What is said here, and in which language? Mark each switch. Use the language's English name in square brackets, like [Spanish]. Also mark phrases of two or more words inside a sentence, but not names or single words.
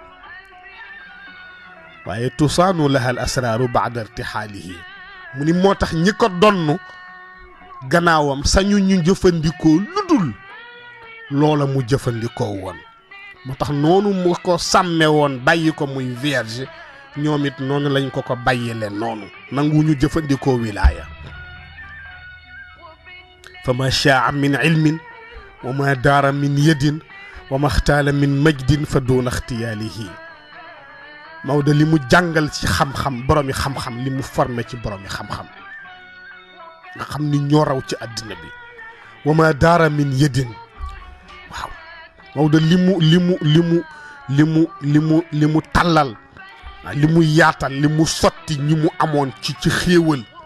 [Wolof] waaye [Arabic] تصان لها الأسرار بعد ارتحاله [Wolof] mu ni moo tax ñi ko donn gannaawam sañu ñu jëfandikoo lu dul loola mu jëfandikoo woon moo tax noonu mu ko sàmme woon bàyyi ko muy vierge ñoom it noonu lañ ko ko bàyyile noonu nangu ñu jëfandikoo wilaaya [Arabic] فما شاع من علم وما دار من يد وما اختال من مجد فدون اختياله [Wolof] Maodo li mu jàngal ci xam-xam boromi xam-xam li mu formé ci boromi xam-xam nga xam ni ñoo raw ci àddina bi [Arabic] وما دار من يد [Wolof] waaw Maodo li li mu tàllal li mu yaatal li mu sotti ñi mu amoon ci xéewal